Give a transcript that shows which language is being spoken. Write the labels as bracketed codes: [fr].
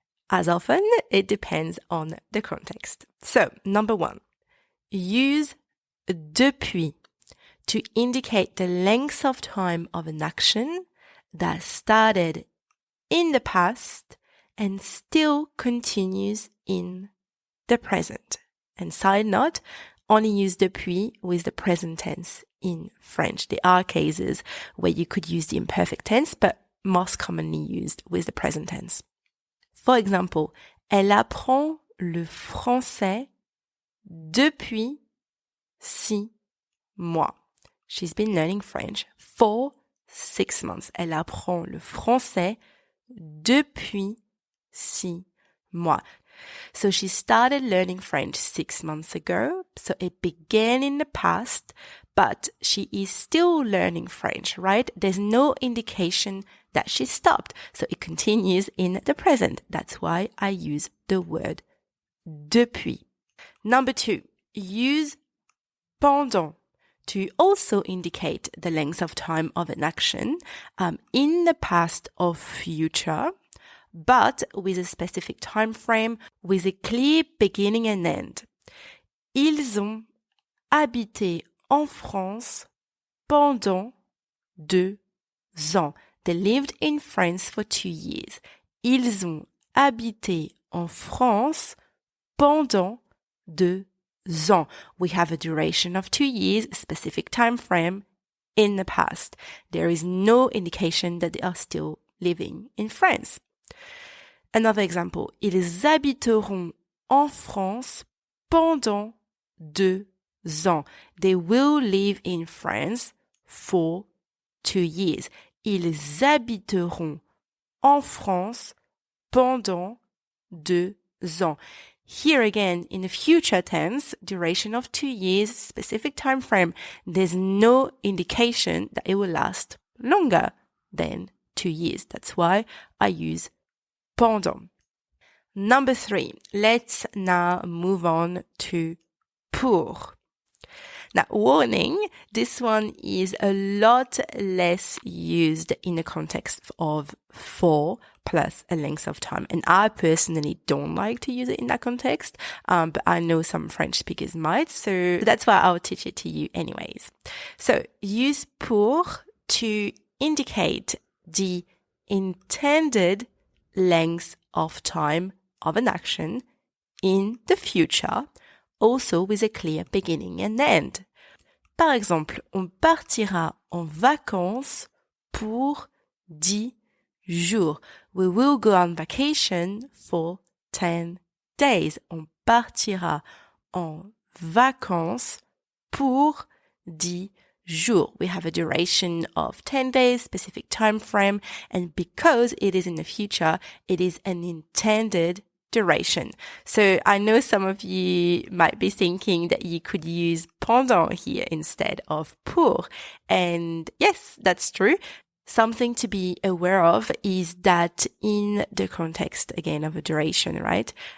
[en] As often, it depends on the context. So, number 1, use depuis to indicate the length of time of an action that started in the past and still continues in the present. And side note, only use depuis with the present tense in French. There are cases where you could use the imperfect tense, but most commonly used with the present tense. For example, [fr] elle apprend le français depuis 6 mois. [en] She's been learning French for 6 months. [fr] Elle apprend le français depuis 6 mois. [en] So she started learning French 6 months ago. So it began in the past, but she is still learning French, right? There's no indication that she stopped. So it continues in the present. That's why I use the word depuis. Number 2, use pendant to also indicate the length of time of an action in the past or future, but with a specific time frame, with a clear beginning and end. [fr] Ils ont habité en France pendant 2 ans. [en] They lived in France for 2 years. [fr] Ils ont habité en France pendant 2 ans. [en] We have a duration of 2 years, a specific time frame in the past. There is no indication that they are still living in France. Another example, [fr] ils habiteront en France pendant 2 ans. [en] They will live in France for 2 years. [fr] Ils habiteront en France pendant 2 ans. [en] Here again, in the future tense, duration of 2 years, specific time frame, there's no indication that it will last longer than 2 years. That's why I use pendant. Number 3, let's now move on to pour. Now, warning, this one is a lot less used in the context of for plus a length of time. And I personally don't like to use it in that context, but I know some French speakers might, so that's why I'll teach it to you anyways. So use pour to indicate the intended length of time of an action in the future, also with a clear beginning and end. [fr] Par exemple, on partira en vacances pour 10 jours. [en] We will go on vacation for 10 days. [fr] On partira en vacances pour 10 jours. [en] We have a duration of 10 days, specific time frame, and because it is in the future, it is an intended duration. So I know some of you might be thinking that you could use pendant here instead of pour. And yes, that's true. Something to be aware of is that in the context, again, of a duration, right?